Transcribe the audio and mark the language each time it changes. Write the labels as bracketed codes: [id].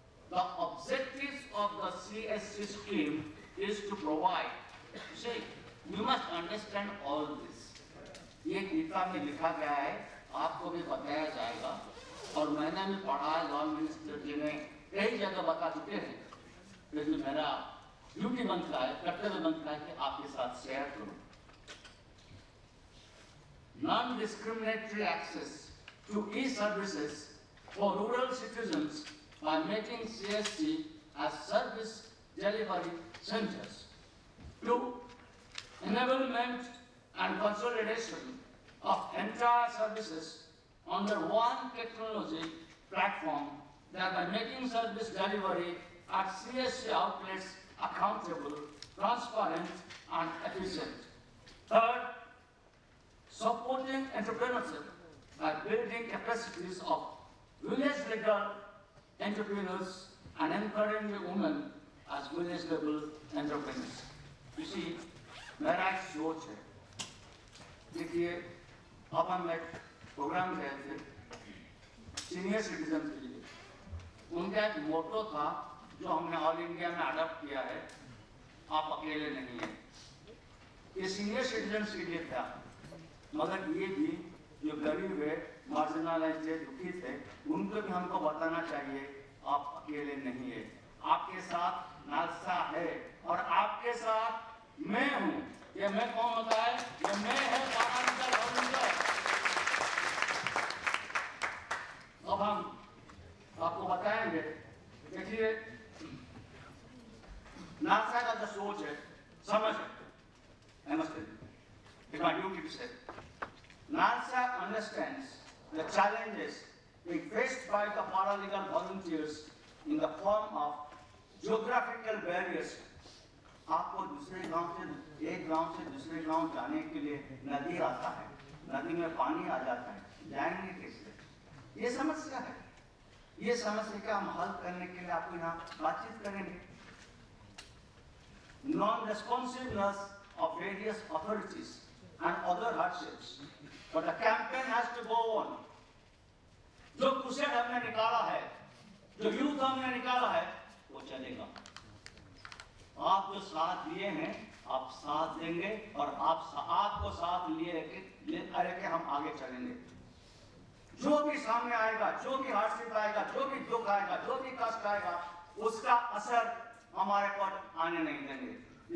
[en] The objectives of the CSC scheme is to provide. See, you must understand all this. [hi] ये गीता में लिखा गया है, आपको भी बताया जाएगा, और मैंने भी पढ़ा है, लॉ मिनिस्टर जी ने कई जगह बता चुके हैं, लेकिन मेरा ड्यूटी बनता है, कर्तव्य बनता है कि आपके साथ शेयर करूं। [en] Non-discriminatory access to e-services for rural citizens by making CSC as service delivery centers. 2. Enablement and consolidation of entire services under one technology platform, thereby making service delivery at CSC outlets accountable, transparent, and efficient. Third, supporting entrepreneurship by building capacities of village-level entrepreneurs and encouraging women as village-level entrepreneurs. You see, [hi] मेरा एक सोच है। देखिए, अब हम एक programme गए थे सीनियर सिटीजन के लिए। उनका एक मोटो था जो हमने ऑल इंडिया में अडॉप्ट किया है, आप अकेले नहीं हैं। ये सीनियर सिटीजन्स के लिए था, मगर ये भी जो गरीब है, मार्जिनलाइज्ड है, दुखी थे, उनको भी हमको बताना चाहिए आप अकेले नहीं है, आपके साथ नालसा है और आपके साथ मैं हूँ। ये मैं कौन होता है? ये मैं है पारालिकल वॉलंटियर। अब हम आपको बताएंगे। देखिए, नालसा का जो सोच है, समझ है, [en] I must tell you, it's my duty to say. NALSA understands the challenges being faced by the paralegal volunteers in the form of geographical barriers. [hi] आपको दूसरे गांव से, एक गांव से दूसरे गांव जाने के लिए नदी आता है, नदी में पानी आ जाता है, जाएंगे कैसे? ये समस्या है। ये समस्या का हम हल करने के लिए आपको यहाँ बातचीत करेंगे। [en] Non-responsiveness of various authorities and other hardships, but the campaign has to go on. [hi] जो कुशल हमने निकाला है, जो यूथ हमने निकाला है, वो चलेगा। आप जो साथ लिए हैं, आप साथ देंगे और आपको साथ लेके हम आगे चलेंगे। जो भी सामने आएगा, जो भी हार्डशिप आएगा, जो भी दुख आएगा, जो भी कष्ट आएगा, उसका असर हमारे पर आने नहीं देंगे।